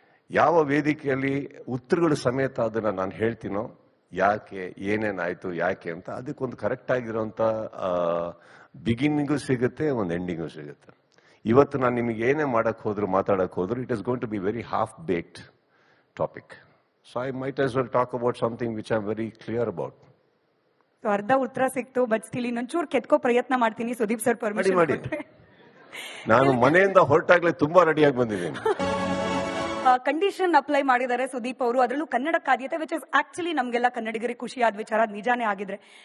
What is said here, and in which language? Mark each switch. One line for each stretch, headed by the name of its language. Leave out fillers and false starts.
Kannada: ಯಾವ ವೇದಿಕೆಯಲ್ಲಿ ಉತ್ತರಗಳು ಸಮೇತ ಅದನ್ನ ನಾನು ಹೇಳ್ತೀನೋ, ಯಾಕೆ, ಏನೇನಾಯ್ತು, ಯಾಕೆ ಅಂತ, ಅದಕ್ಕೊಂದು ಕರೆಕ್ಟ್ ಆಗಿರೋಂಥ ಬಿಗಿನಿಂಗು ಸಿಗುತ್ತೆ, ಒಂದು ಎಂಡಿಂಗು ಸಿಗುತ್ತೆ. ಇವತ್ತು ನಾನು ನಿಮಗೆ ಏನೇ ಮಾತಾಡಕ್ ಹೋದ್ರು,
English: It is going to be very half baked topic. So I might as well talk about something which I'm very clear about.
Kannada: So ಅರ್ಧ ಉತ್ತರ ಸಿಕ್ತು, ಬಟ್ ಸ್ಟಿಲ್ ಇನ್ನೊಂಚೂರು ಕೆತ್ಕೋ ಪ್ರಯತ್ನ ಮಾಡ್ತೀನಿ. ಸುದೀಪ್ ಸರ್ ಪರ್ಮಿಷನ್ ಮಾಡಿ. ನಾನು ಮನೆಯಿಂದ ಹೊರಟಾಗ್ಲೇ ತುಂಬಾ ರೆಡಿಯಾಗಿ ಬಂದಿದ್ದೀನಿ. ಕಂಡೀಷನ್ ಅಪ್ಲೈ ಮಾಡಿದ್ದಾರೆ ಸುದೀಪ್ ಅವರು, ಅದರಲ್ಲೂ ಕನ್ನಡಕ್ಕೆ ಆದ್ಯತೆ,
English: which is actually
Kannada: ನಮ್ಗೆಲ್ಲ ಕನ್ನಡಿಗರಿಗೆ ಖುಷಿಯಾದ ವಿಚಾರ, ಅದು ನಿಜಾನೇ ಆಗಿದ್ರೆ.